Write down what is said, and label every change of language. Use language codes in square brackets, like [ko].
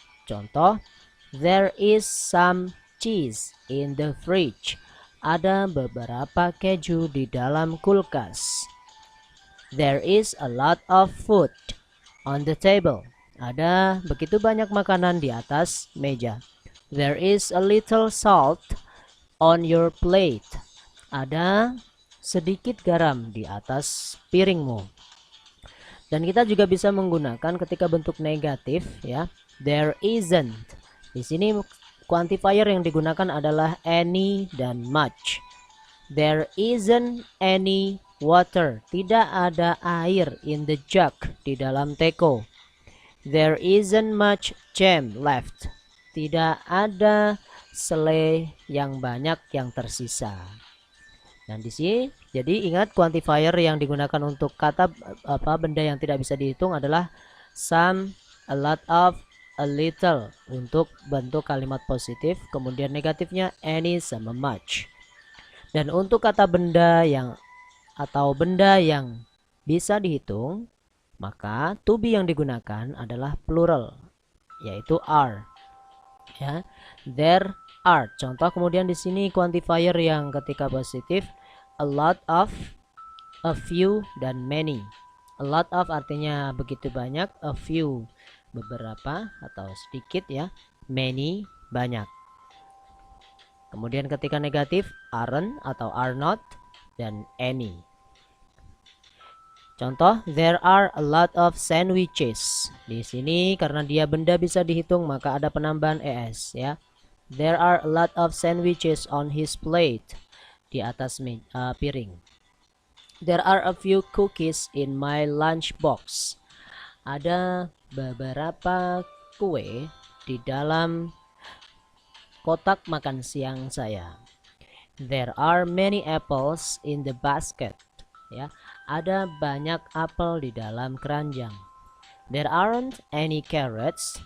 [id] Contoh, [en] there is some cheese in the fridge. [id] Ada beberapa keju di dalam kulkas. [en] There is a lot of food on the table. [id] Ada begitu banyak makanan di atas meja. [en] There is a little salt on your plate. [id] Ada sedikit garam di atas piringmu. Dan kita juga bisa menggunakan ketika bentuk negatif, ya. [en] There isn't. [id] Di sini quantifier yang digunakan adalah any dan much. [en] There isn't any water. [id] Tidak ada air [en] in the jug, [id] di dalam teko. [en] There isn't much jam left. [id] Tidak ada selai yang banyak yang tersisa. Dan di sini, jadi ingat quantifier yang digunakan untuk kata benda yang tidak bisa dihitung adalah some, a lot of, a little untuk bentuk kalimat positif, kemudian negatifnya any sama much. Dan untuk kata benda yang atau benda yang bisa dihitung, maka to be yang digunakan adalah plural, yaitu are. Ya, [en] there are. [id] Contoh kemudian di sini quantifier yang ketika positif, a lot of, a few, dan many. A lot of artinya begitu banyak, a few beberapa atau sedikit, ya. Many banyak. Kemudian ketika negatif, aren't atau are not, dan any. Contoh, [en] there are a lot of sandwiches. [id] Di sini karena dia benda bisa dihitung maka ada penambahan es ya. [en] There are a lot of sandwiches on his plate. [id] Di atas piring. [en] There are a few cookies in my lunchbox. [id] Ada beberapa kue di dalam kotak makan siang saya. [en] There are many apples in the basket. [id] Ya, ada banyak apel di dalam keranjang. [en] There aren't any carrots.